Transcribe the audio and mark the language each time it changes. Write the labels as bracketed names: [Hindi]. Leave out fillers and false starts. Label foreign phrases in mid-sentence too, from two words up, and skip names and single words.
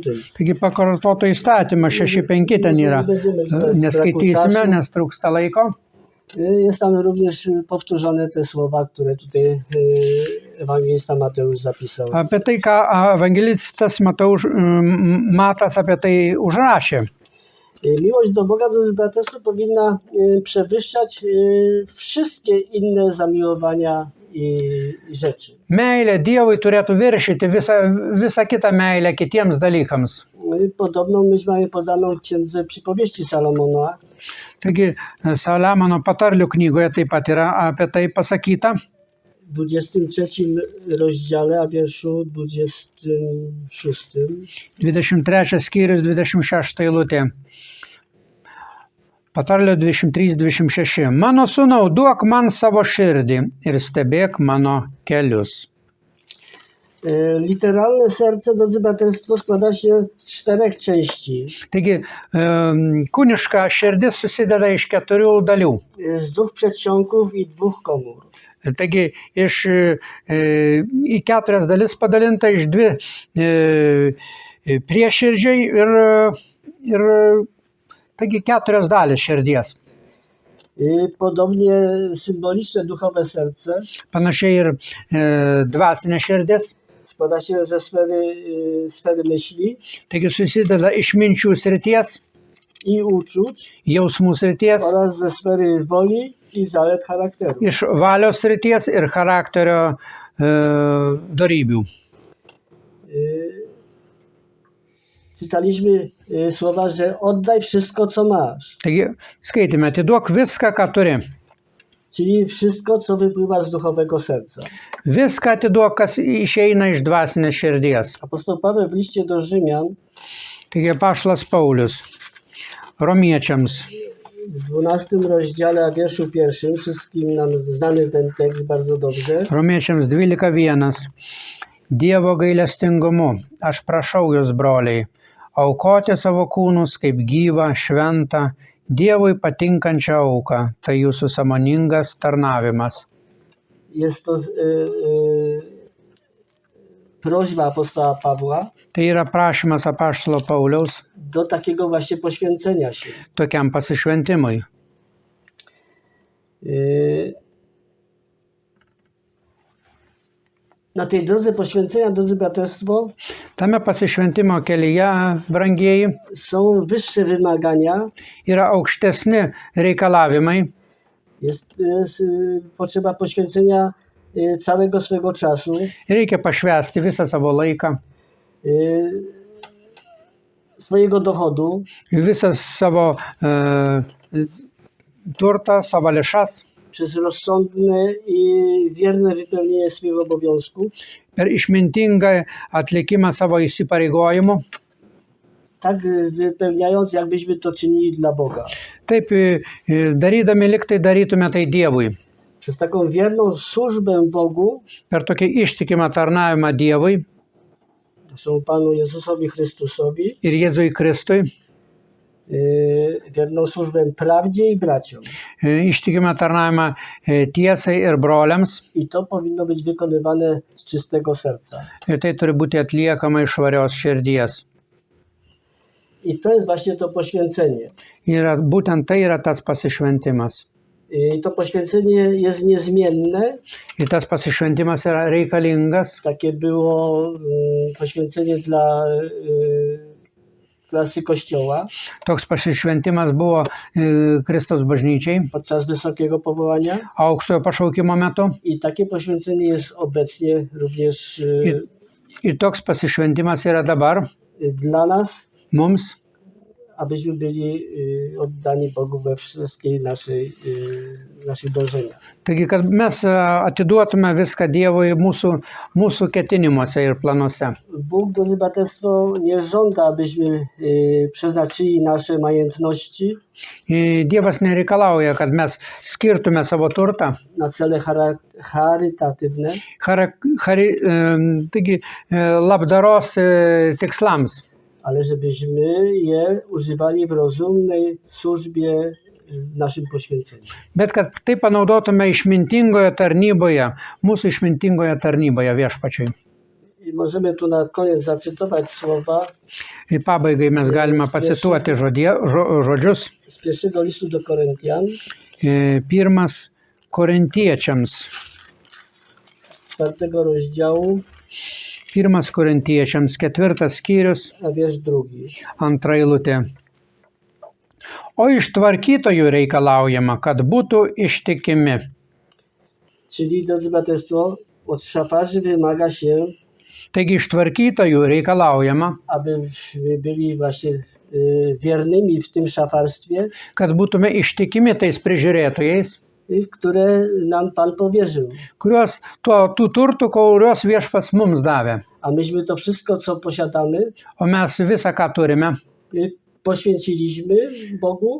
[Lithuanian] Taigi pakartoto įstatymas 6.5 ten yra. Neskaitysime, nes trūksta laiko. [Polish] Jest tam również powtórzone te słowa, które tutaj ewangelista Mateusz zapisał. [Lithuanian] Apie tai, ką evangelistas Matas apie tai užrašė. [Polish] Miłość do Boga, do braterstwa powinna przewyższać wszystkie inne zamiłowania i rzeczy. [Lithuanian] Meilė Dievui turėtų viršyti visą kitą meilę kitiems dalykams. [Polish] Podobną myśl mamy podaną w Księdze Przypowieści Salomona. [Lithuanian] Taigi Saliamono patarlių knygoje taip pat yra apie tai pasakyta. [Polish] W 23 rozdziale, a wierszu 26. [Lithuanian] 23 skyrius 26 eilutė. Patarlio 23-26. Mano sūnau, duok man savo širdį ir stebėk mano kelius. [Polish] Literalne serce, drodzy braterstwo, składa się z 4 części. [Lithuanian] Taigi kūniška širdis susideda iš 4 dalių. [Polish] Z 2 przedsionków i 2 komór. [Lithuanian] Taigi į 4 dalis padalinta iš 2 prieširdžiai ir taigi 4 dalis širdies. [Polish] Podobnie symboliczne duchowe serce [Lithuanian] Panašiai ir dvasinė širdis. [Polish] składa się ze sfery myśli [Lithuanian] Taigi susideda iš minčių srities, [Polish] i uczuć [Lithuanian] jausmų srities, [Polish] oraz ze sfery woli i zalet charakteru. [Lithuanian] iš valios srities ir charakterio dorybių. [Polish] Czytaliśmy słowa, że oddaj wszystko, co masz. [Lithuanian] Taigi skaitėme, atiduok viską, ką turi. [Polish] Czyli wszystko, co wypływa z duchowego serca. [Lithuanian] Viską atiduok, kas išeina iš dvasinės širdies. [Polish] Apostoł Paweł w liście do Rzymian [Lithuanian] Taigi apaštalas Paulius Romiečiams [Polish] w 12 rozdziale, a wierszu 1, wszystkim nam znany ten tekst bardzo dobrze. [Lithuanian] Romiečiams 12.1. Dievo gailestingumu aš prašau jūs, broliai, aukoti savo kūnus kaip gyvą, šventą, Dievui patinkančią auką. Tai jūsų sąmoningas tarnavimas. [Polish] Jest to prośba apostoła Pawła [Lithuanian] Tai yra prašymas apaštalo Pauliaus [Polish] do takiego właśnie poświęcenia się. [Lithuanian] tokiam pasišventimui. [Polish] Na tej drodze poświęcenia, drodzy braterstwo, [Lithuanian] Tame pasišventimo kelyje, brangieji, [Polish] są wyższe wymagania, [Lithuanian] yra aukštesni reikalavimai. [Polish] jest potrzeba poświęcenia całego swego czasu, [Lithuanian] Reikia pašvęsti visą savo laiką, [Polish] swojego dochodu, [Lithuanian] visą savo turtą, savo lėšas, [Polish] przez rozsądne i wierne wypełnienie swych obowiązków, [Lithuanian] per išmintingą atlikimą savo įsipareigojimų. [Polish] tak wypełniając, jakbyśmy to czynili dla Boga. [Lithuanian] Taip darydami, liktai darytume tai Dievui. [Polish] Przez taką wierną służbę Bogu, [Lithuanian] Per tokį ištikimą tarnavimą Dievui [Polish] naszemu Panu Jezusowi Chrystusowi, [Lithuanian] ir Jėzui Kristui, [Polish] wierną służbę prawdzie i braciom. [Lithuanian] ištikimą tarnavimą tiesai ir broliams. [Polish] I to powinno być wykonywane z czystego serca. [Lithuanian] Ir tai turi būti atliekama iš švarios širdies. [Polish] I to jest właśnie to poświęcenie. [Lithuanian] Būtent tai yra tas pasišventimas. [Polish] I to poświęcenie jest niezmienne. [Lithuanian] Ir tas pasišventimas yra reikalingas. [Polish] Takie było poświęcenie dla klasy Kościoła [Lithuanian] Toks pasišventimas buvo Kristaus bažnyčiai [Polish] podczas wysokiego powołania. [Lithuanian] aukštojo pašaukimo metu. [Polish] I takie poświęcenie jest obecnie również [Lithuanian] Ir toks pasišventimas yra dabar [Polish] dla nas, [Lithuanian] mums, [Polish] abyśmy byli oddani Bogu we wszystkich naszych dążeniach. [Lithuanian] Taigi, kad mes atiduotume viską Dievui mūsų ketinimuose ir planuose. [Polish] Bóg, drodzy braterstwo, nie żąda, abyśmy przeznaczyli nasze majątności [Lithuanian] Dievas nereikalauja, kad mes skirtume savo turtą [Polish] na cele charytatywne, [Lithuanian] taigi, labdaros tikslams, [Polish] ale żebyśmy je używali w rozumnej służbie w naszym poświęceniu. [Lithuanian] bet kad tai panaudotume išmintingoje tarnyboje, mūsų išmintingoje tarnyboje viešpačiui. [Polish] I możemy tu na koniec zacytować słowa [Lithuanian] Į pabaigai mes galime pacituoti žodžius. [Polish] z pierwszego listu do Koryntian, [Lithuanian] Pirmas Korintiečiams. [Polish] 4 rozdziału, [Lithuanian] Pirmas Korintiečiams, 4 skyrius, [Polish] a wiersz 2. [Lithuanian] 2 eilutė. O iš tvarkytojų reikalaujama, kad būtų ištikimi. [Polish] Czyli, drodzy braterstwo, od szafarzy wymaga się, [Lithuanian] Taigi iš tvarkytojų reikalaujama, [Polish] aby byli właśnie wiernymi w tym szafarstwie, [Lithuanian] kad būtume ištikimi tais prižiūrėtojais, [Polish] które nam Pan powierzył. [Lithuanian] Tų turtų, kuriuos viešpats mums davė. [Polish] A myśmy to wszystko, co posiadamy, [Lithuanian] O mes visą, ką turime, [Polish] poświęciliśmy Bogu